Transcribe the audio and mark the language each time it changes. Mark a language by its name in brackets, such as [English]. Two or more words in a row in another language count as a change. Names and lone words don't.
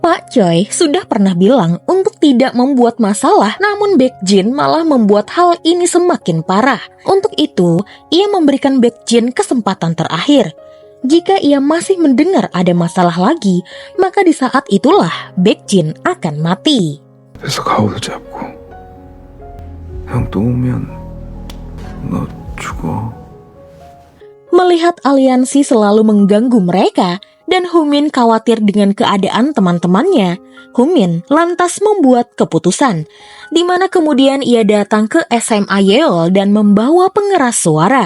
[Indonesian] Pak Choi sudah pernah bilang untuk tidak membuat masalah, namun Baekjin malah membuat hal ini semakin parah. Untuk itu, ia memberikan Baekjin kesempatan terakhir. Jika ia masih mendengar ada masalah lagi, maka di saat itulah Baekjin akan mati. [Korean] 그래서 가오도 잡고 형 또 오면 너 죽어. [Indonesian] Melihat aliansi selalu mengganggu mereka dan Humin khawatir dengan keadaan teman-temannya, Humin lantas membuat keputusan, di mana kemudian ia datang ke SMA Yeol dan membawa pengeras suara.